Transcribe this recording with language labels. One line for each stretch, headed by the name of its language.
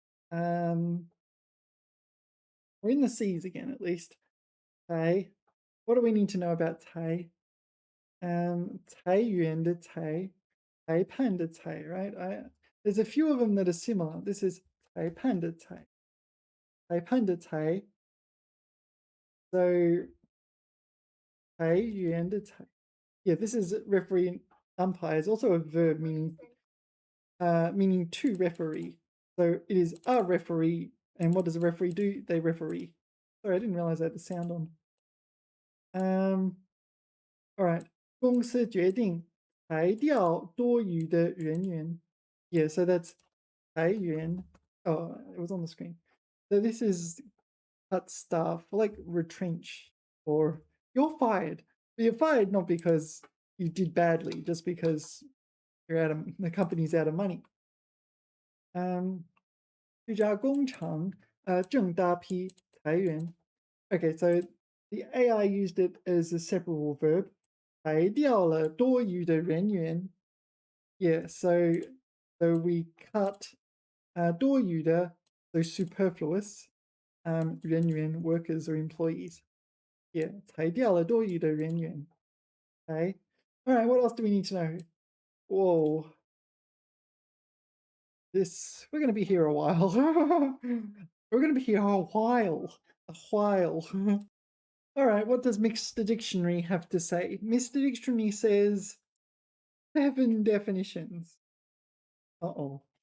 English: We're in the seas again, at least. Tai. What do we need to know about Tai?
Chinese: 裁员的裁, 裁判的裁, right?
English: There's a few of them that are similar. This is
Chinese: 裁判的裁, 裁判的裁.
English: So
Chinese: 裁员的裁.
English: Yeah, this is referring Umpire is also a verb meaning to referee. So it is a referee, and what does a referee do? They referee. Sorry, I didn't realize I had the sound on. All right.
Chinese: 公司决定裁掉多余的人员.
English: Yeah, so that's 裁员. Oh, it was on the screen. So this is cut staff, like retrench, or you're fired. But you're fired not because you did badly, just because the company's out of money.
Chinese: 这家工厂正大批裁员.
English: Okay, so the AI used it as a separable verb.
Chinese: 裁掉了多余的人员.
English: Yeah, so we cut 多余的, so superfluous, 人员 workers or employees.
Chinese: Yeah, 裁掉了多余的人员.
English: Okay. All right, what else do we need to know? Whoa. We're going to be here a while. We're going to be here a while. A while. All right, what does Mr. Dictionary have to say? Mr. Dictionary says 7 definitions. Uh-oh.